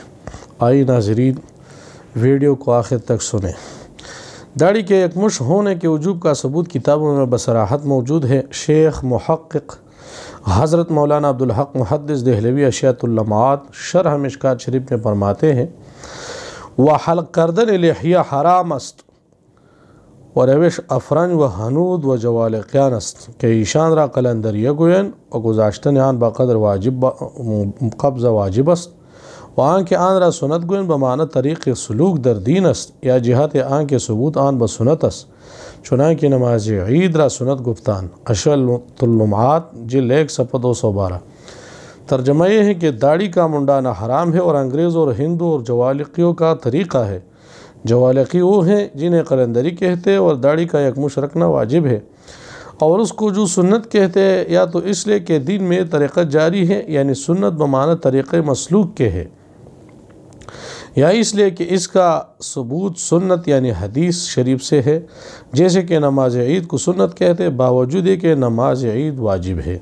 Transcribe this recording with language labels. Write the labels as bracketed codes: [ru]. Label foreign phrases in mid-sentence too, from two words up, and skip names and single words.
[ur] آئیے ناظرین، ویڈیو کو آخر تک سنیں۔ داڑھی کے یک مشت ہونے کے وجوب کا ثبوت کتابوں میں بصراحت موجود ہے۔ شیخ محقق حضرت مولانا عبدالحق محدث دہلوی اشیاۃ اللمعات شرح مشکات شریف میں فرماتے ہیں، [fa] وحلق کردن لحیہ حرام است و روش افرنج و حنود و جوالقیان است کہ ایشان را قلندریه گویند و گذاشتن آن با قدر واجب قبض واجب است و آن که آن را سنت گویند بمعنی طریق سلوک در دین است یا جهت آن که ثبوت آن بسنت است، چنانکہ نماز عید را سنت گفتان۔ [ur] اشیاۃ اللمعات جلد 1 صفحہ 212۔ ترجمہ یہ ہے کہ داڑھی کا منڈانا حرام ہے اور انگریزوں اور ہندو اور جوالقیوں کا طریقہ ہے۔ جوالقی وہ ہیں جنہیں قلندری کہتے ہیں اور داڑھی کا یک مشت رکھنا واجب ہے، اور اس کو جو سنت کہتے ہیں یا تو اس لیے کہ دین میں طریقہ جاری ہے، یعنی سنت بمعنی طریقہ مسلوک کے ہے، یا اس لیے کہ اس کا ثبوت سنت یعنی حدیث شریف سے ہے، جیسے کہ نماز عید کو سنت کہتے ہیں باوجود یہ کہ نماز عید واجب ہے۔